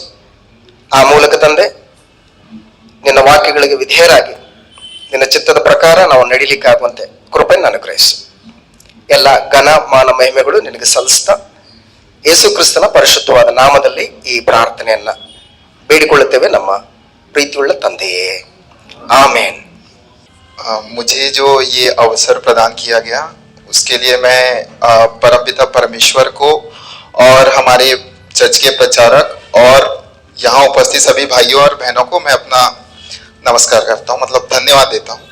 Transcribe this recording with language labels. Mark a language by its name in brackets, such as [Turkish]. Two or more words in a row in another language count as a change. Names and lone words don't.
[Kannada] ಆ ಮೂಲಕ ತಂದೆ ನಿನ್ನ ವಾಕ್ಯಗಳಿಗೆ ವಿಧೇಯರಾಗಿ ನಿನ್ನ ಚಿತ್ತದ ಪ್ರಕಾರ ನಾವು ನಡೀಲಿಕ್ಕಾಗುವಂತೆ ಕೃಪೆಯನ್ನು ಅನುಗ್ರಹಿಸು. ಎಲ್ಲ ಘನ ಮಾನ ಮಹಿಮೆಗಳು ನಿನಗೆ ಸಲ್ಲಿಸ್ತಾ ಯೇಸು ಕ್ರಿಸ್ತನ ಪರಿಶುದ್ಧವಾದ ನಾಮದಲ್ಲಿ ಈ ಪ್ರಾರ್ಥನೆಯನ್ನ ಬೇಡಿಕೊಳ್ಳುತ್ತೇವೆ ನಮ್ಮ ಪ್ರೀತಿಯುಳ್ಳ ತಂದೆಯೇ, ಆಮೇನ್. [Hindi] मुझे जो ये अवसर प्रदान किया गया उसके लिए मैं परमपिता परमेश्वर को और हमारे चर्च के प्रचारक और यहाँ उपस्थित सभी भाइयों और बहनों को मैं अपना नमस्कार करता हूँ, मतलब धन्यवाद देता हूँ।